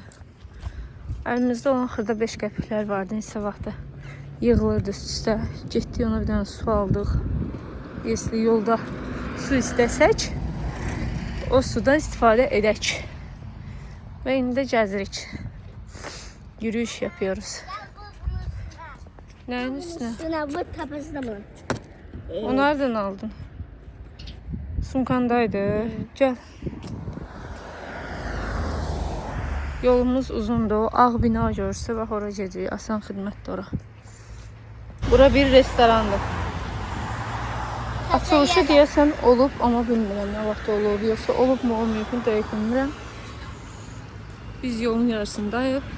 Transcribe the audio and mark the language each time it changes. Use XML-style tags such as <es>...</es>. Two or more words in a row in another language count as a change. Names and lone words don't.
<az>Əlimizdə olan xırda 5 qəpiklər vardı, neçə vaxtda yığılırdı üst-üstə. Getdik ona bir dənə su aldıq. Если yolda su istəsək, o sudan istifadə edək. Və indi də gəzirik.</az> <tr>Yürüyüş yapıyoruz.</tr> <az>Nəyin üstünə?</az> <tr>Üstüne bu tepesinde mi? O nereden aldın? Sumkandaydı. Gel.</tr> <az>Yolumuz uzundur. Ağ bina görsə bax ora gedirik. Asan xidmətdir ora. Bura bir restorandır. Açılışı deyəsən olub, amma bilmirəm nə vaxt olub. Yoxsa olub mu, olmayıb mu dəqiq bilmirəm. Biz yolun yarısındayıq.</az>